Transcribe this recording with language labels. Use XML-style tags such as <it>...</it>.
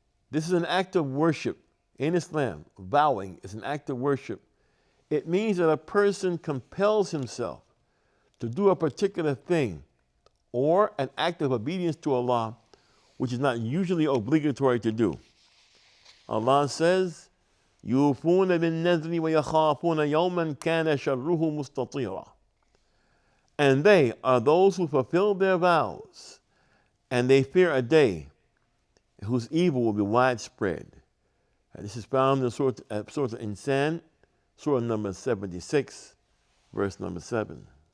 <en>This is an act of worship in Islam. Vowing is an act of worship. It means that a person compels himself to do a particular thing or an act of obedience to Allah, which is not usually obligatory to do. Allah says,</en> <ar>يُوفُونَ بِالنَّذْرِ وَيَخَافُونَ يَوْمًا كَانَ شَرُّهُ مُسْتَطِيرًا.</ar> <en>And they are those who fulfill their vows, and they fear a day whose evil will be widespread. And this is found in Surah Al-Insan, Surah number 76, verse number 7.</en>